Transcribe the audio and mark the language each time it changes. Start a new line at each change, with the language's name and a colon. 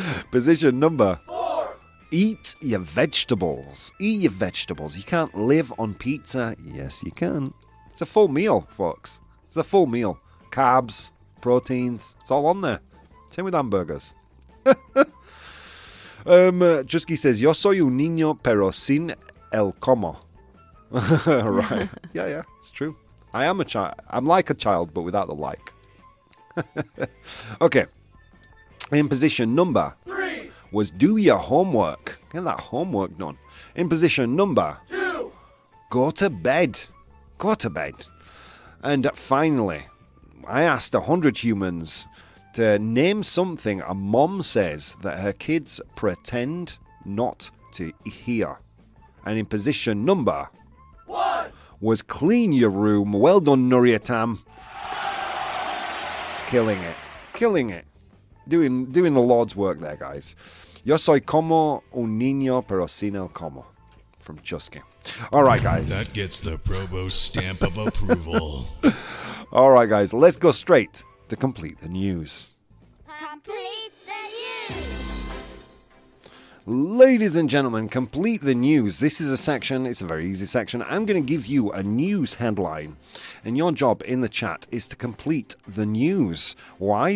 English: Position number 4. Eat your vegetables. Eat your vegetables. You can't live on pizza. Yes, you can. It's a full meal, folks. It's a full meal. Carbs, proteins, it's all on there. Same with hamburgers. Chusky says,
Spanish: Yo soy un niño pero sin el como.
English: Right. Yeah, it's true. I am a child. I'm like a child, but without the like. Okay. In position number 3 was do your homework. Get that homework done. In position number 2, go to bed. Go to bed. And finally, I asked 100 humans to name something a mom says that her kids pretend not to hear. And in position number 1 was clean your room. Well done, Nuryatam. Killing it. Doing the Lord's work there, guys.
Spanish: Yo soy como un niño pero sin el como.
English: From Chusky. All right, guys. That gets the ProBoh stamp of approval. All right, guys. Let's go straight to complete the news. Complete the news. Ladies and gentlemen, complete the news. This is a section, it's a very easy section. I'm going to give you a news headline, and your job in the chat is to complete the news. Why?